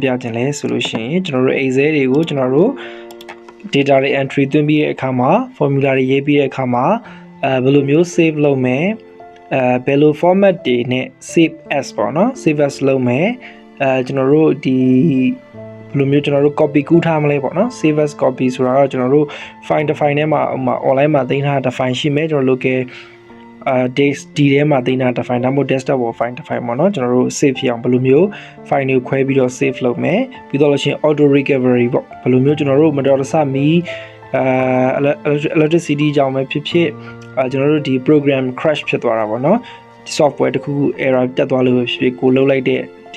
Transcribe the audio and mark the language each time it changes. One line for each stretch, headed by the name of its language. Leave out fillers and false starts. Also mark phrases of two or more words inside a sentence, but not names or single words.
Burmese: ပြခြင်းလဲဆိုလို့ရှိရင်ကျွန်တော်တို့ excel တွေကိုကျွန်တော်တို့ data တွေ entry သွင်းပြီးတဲ့အခါမှာ formula တွေရေးပြီးတဲ့အခါမှာဘယ်လိုမျိုး save လုပ် မယ်ဘယ်လို format တွေနဲ့
English: save as
Burmese: ပေါ့နော်
English: save as
Burmese: လုပ်မယ်ကျွန်တော်တို့ဒီဘယ်လိုမျိုးကျွန်တော်တို့ copy ကူးထားမလဲပေါ့နော်
English: save as copy
Burmese: ဆိုတာတော့ကျွန်တော်တို့ file တစ် file ထဲမှာ online မှာတင်ထားတဲ့ file ရှိမယ်ကျွန်တော်
English: local dates
Burmese: ဒီထဲမှာတင်ထားတဲ့ file ဒါမှမဟုတ် desktop ပေါ် file တစ် file ပေါ့နော်ကျွန်တော်တို့ save ဖြစ်အောင်ဘယ်လိုမျိုး file တွေကိုခွဲပြီးတော့ save လုပ်မယ်ပြီးတော့လို့ရှိရင် auto recovery ပေါ့ဘယ်လိုမျိုးကျွန်တော်တို့မတော်တဆမီ electricity ကြောင့်ပဲဖြစ်ဖြစ်ကျွန်တော်တို့ဒီ program crash ဖြစ်သွားတာပေါ့နော်ဒီ software တစ်ခုခု error တက်သွားလို့ပဲဖြစ်ဖြစ်ကိုလှုပ်လိုက်တဲ့ဒီ